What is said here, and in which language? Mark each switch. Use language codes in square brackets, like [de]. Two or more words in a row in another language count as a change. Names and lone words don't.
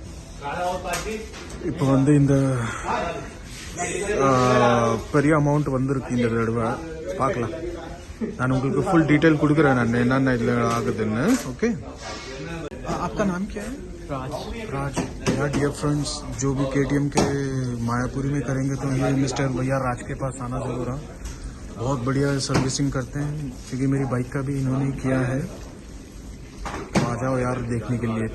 [ta] இப்போ வந்து இந்த பெரிய அமௌண்ட் வந்திருக்கு இந்த தடவை. பார்க்கலாம், நான் உங்களுக்கு [en] full detail [ta] கொடுக்குறேன் நான் என்னென்ன இதில் ஆகுதுன்னு. ஓகே. [hi] आपका नाम क्या है? राज। यार [en] dear friends, [hi] जो भी KTM के मायापुरी में करेंगे तो ये मिस्टर भैया राज के पास आना ज़रूर है. बहुत बढ़िया सर्विसिंग करते हैं, क्योंकि मेरी बाइक का भी इन्होंने किया है. तो आ जाओ यार देखने के लिए.